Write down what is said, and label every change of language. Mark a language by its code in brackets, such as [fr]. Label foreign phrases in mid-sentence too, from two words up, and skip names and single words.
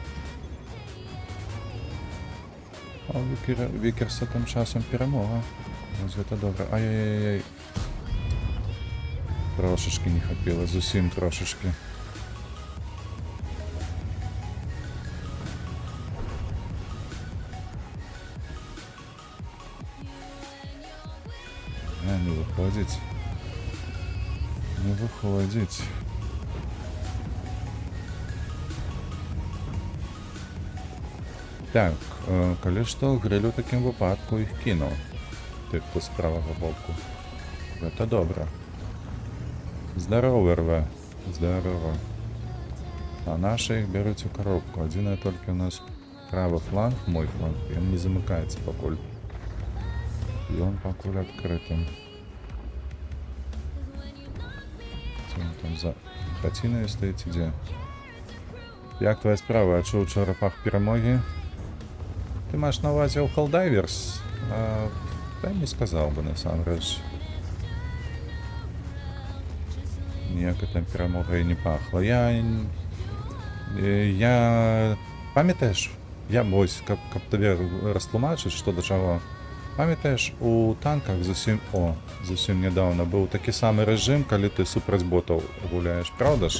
[be] А у Вікерса тым часам перамога. Ось гэта добра. Ай-яй-яй. Трошечки не хапіла, зусім трошечки. [ru] Не выходить. Не выходить. [be] Так, калі што, гриль у такім выпадку іх кінуў. Ты хто з правага боку. Гэта добра. [ru] Здорово, РВ. Здорово. А наши их берут у коробку. Один только у нас правый фланг, мой фланг, и он не замыкается покуль. И он покуль открытым. Что он там за хатиной стоит, где? [uk] Як твоя справа? [ru] А что [uk] учора пах перемоги? [be] Ты маешь на увазе у Helldivers? [ru] Да не сказал бы, на самом деле. [be] Ніяка там перемога і не пахла. [uk] Я... Пам'ятаєш? Я ось, каб тобі розтлумачити, що до чого. Пам'ятаєш, у танках зовсім недавно був такий самий режим, коли ти супроць ботів гуляєш, правда ж?